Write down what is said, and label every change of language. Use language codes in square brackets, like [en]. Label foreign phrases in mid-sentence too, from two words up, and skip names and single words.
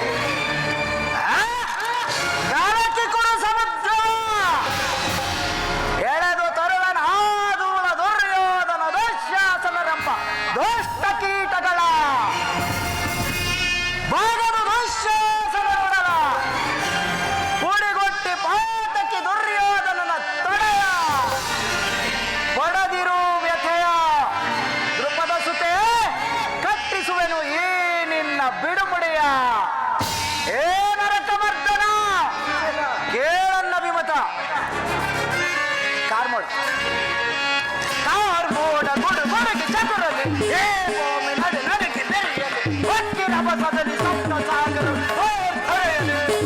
[kn] ಕಾಲಕ್ಕೆ ಕೊಡು ಸಮುದ್ರ ಎಳೆದು ತರುವನ ಆದೂಲ ದುರ್ಯೋಧನ ದುಶ್ಯಾಸನರೆಂಬ ದುಷ್ಟ ಕೀಟಗಳ ಭಾಗದ ದುಶ್ಯಾಸನರೊಡಲ ಪುಡಿಗೊಟ್ಟಿ ಪಾತಕಿ ದುರ್ಯೋಧನನ ತೊಡೆಯ ಪಡೆದಿರು ವ್ಯಥೆಯ ದೃಪದ ಸುತೆ ಕಟ್ಟಿಸುವೆನು ಈ ನಿನ್ನ ಬಿಡುಮುಡಿಯ. ಏ ನರಕಮರ್ದನ ಕೇಳನ್ನ ವಿಮತ ಕಾರ್ಮೋಡ ಗುಡು ಗುಡುಗಿ ಚತುರಲ್ಲಿ ಏ ಭೂಮಿ ನಡುಗಿ ಬೆರೆಯಲಿ ಹೊಕ್ಕಿನ ಬಸದಲ್ಲಿ ಸಪ್ತ ಸಾಗರ ಹೊರೆಯಲಿ.